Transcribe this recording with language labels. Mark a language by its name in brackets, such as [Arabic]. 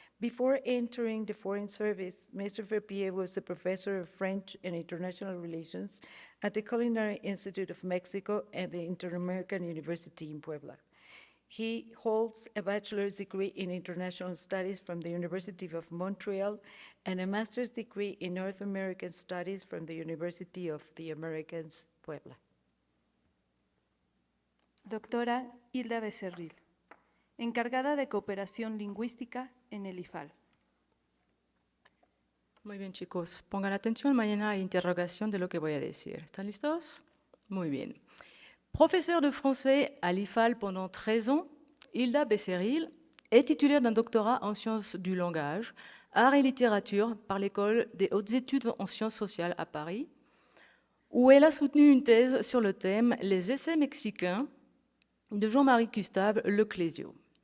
[English] Before entering the Foreign Service, Mr. Frappier was a professor of French and International Relations at the Culinary Institute of Mexico and the Inter-American University in Puebla. He holds a bachelor's degree in international studies from the University of Montreal and a master's degree in North American studies from the University of the Americas, Puebla. [Spanish] Doctora Hilda Becerril, encargada de cooperación lingüística en el IFAL. Muy bien, chicos. Pongan atención, mañana hay interrogación de lo que voy a decir. ¿Están listos? Muy bien. [French] Professeure de français à l'IFAL pendant 13 ans, Hilda Becerril est titulaire d'un doctorat en sciences du langage, arts et littérature par l'École des hautes études en sciences sociales à Paris, où elle a soutenu une thèse sur le thème « Les essais mexicains » de Jean-Marie Gustave Leclésio.